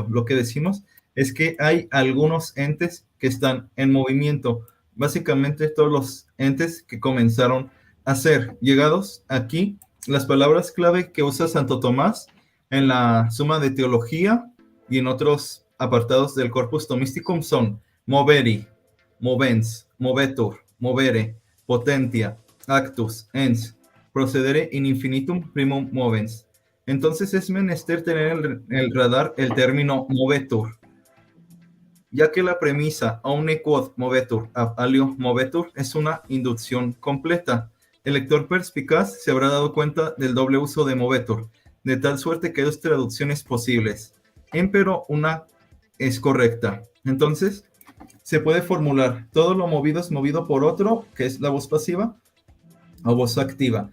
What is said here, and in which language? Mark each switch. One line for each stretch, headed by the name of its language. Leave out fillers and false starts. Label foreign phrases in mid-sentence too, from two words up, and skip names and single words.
Spanish: Lo que decimos es que hay algunos entes que están en movimiento, básicamente todos los entes que comenzaron a ser llegados aquí. Las palabras clave que usa Santo Tomás en la Suma de Teología y en otros apartados del Corpus Thomisticum son
Latin: moveri, movens, movetur, movere, potentia, actus, ens, procedere in infinitum primum movens.
Spanish: Entonces es menester tener en el radar el término movetur, ya que la premisa
Latin: omne quod movetur ab alio movetur
Spanish: es una inducción completa. El lector perspicaz se habrá dado cuenta del doble uso de movetur, de tal suerte que hay dos traducciones posibles, empero una es correcta. Entonces se puede formular todo lo movido es movido por otro, que es la voz pasiva, o voz activa.